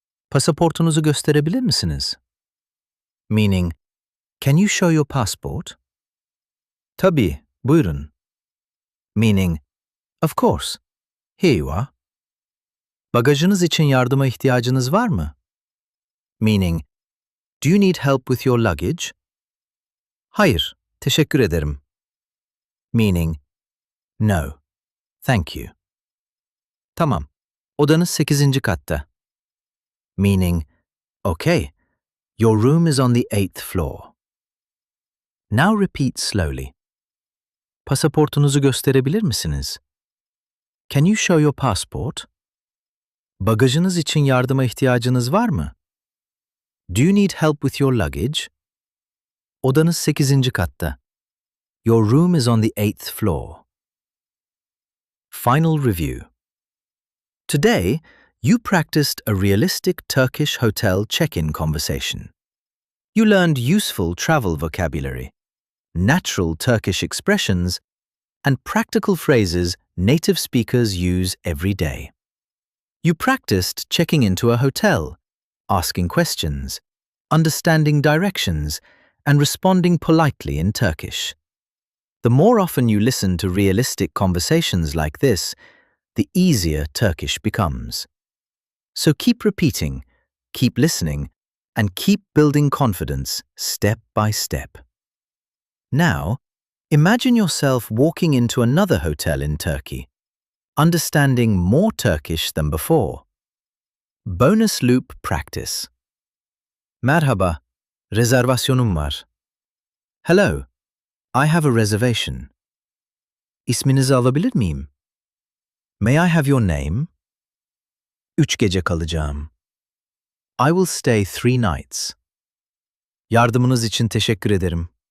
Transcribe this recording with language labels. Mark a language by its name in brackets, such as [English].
[Turkish] Pasaportunuzu gösterebilir misiniz? [English] Meaning, can you show your passport? [Turkish] Tabii, buyurun. [English] Meaning, of course, here you are. [Turkish] Bagajınız için yardıma ihtiyacınız var mı? [English] Meaning, do you need help with your luggage? [Turkish] Hayır, teşekkür ederim. [English] Meaning, no, thank you. [Turkish] Tamam, odanız 8. katta. [English] Meaning, okay, your room is on the 8th floor. Now repeat slowly. [Turkish] Pasaportunuzu gösterebilir misiniz? [English] Can you show your passport? [Turkish] Bagajınız için yardıma ihtiyacınız var mı? [English] Do you need help with your luggage? [Turkish] Odanız 8. katta. [English] Your room is on the 8th floor. Final review. Today, you practiced a realistic Turkish hotel check-in conversation. You learned useful travel vocabulary, natural Turkish expressions, and practical phrases native speakers use every day. You practiced checking into a hotel, asking questions, understanding directions, and responding politely in Turkish. The more often you listen to realistic conversations like this, the easier Turkish becomes. So keep repeating, keep listening, and keep building confidence step by step. Now, imagine yourself walking into another hotel in Turkey, understanding more Turkish than before. Bonus loop practice. [Turkish] Merhaba, rezervasyonum var. [English] Hello, I have a reservation. [Turkish] İsminizi alabilir miyim? [English] May I have your name? [Turkish] 3 gece kalacağım. [English] I will stay 3 nights. [Turkish] Yardımınız için teşekkür ederim.